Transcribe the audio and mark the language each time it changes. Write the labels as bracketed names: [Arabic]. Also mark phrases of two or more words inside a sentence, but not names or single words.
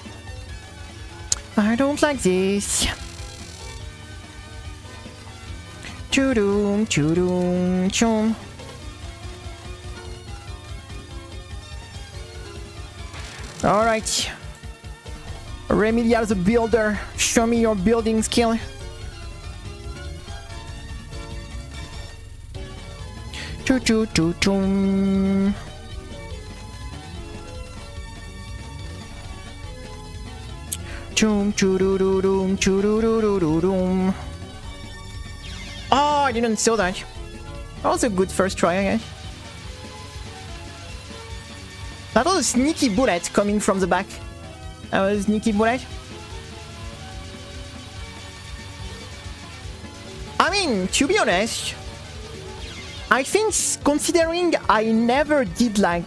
[English] I don't like this. Choo-doom, choo-doom, choom. Alright. Remilia the builder, show me your building skill. Choo choo choo choom. Choom choo doo doo doom choo doo doo doo doo doom. Oh, I didn't saw that. That was a good first try, I guess. That was a sneaky bullet coming from the back. That was a sneaky bullet. I mean, to be honest, I think considering I never did like...